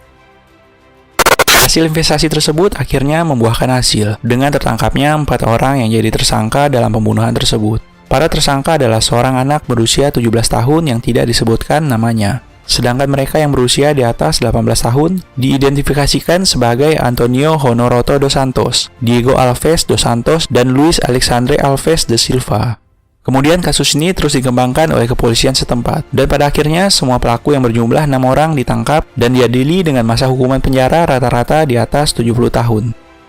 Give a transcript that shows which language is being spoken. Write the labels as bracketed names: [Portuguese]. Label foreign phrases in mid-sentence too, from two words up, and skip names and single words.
[Indonesian] Hasil investasi tersebut akhirnya membuahkan hasil, dengan tertangkapnya 4 orang yang jadi tersangka dalam pembunuhan tersebut. Para tersangka adalah seorang anak berusia 17 tahun yang tidak disebutkan namanya. Sedangkan mereka yang berusia di atas 18 tahun diidentifikasikan sebagai Antonio Honoroto dos Santos, Diego Alves dos Santos, dan Luis Alexandre Alves de Silva. Kemudian kasus ini terus dikembangkan oleh kepolisian setempat, dan pada akhirnya semua pelaku yang berjumlah 6 orang ditangkap dan diadili dengan masa hukuman penjara rata-rata di atas 70 tahun.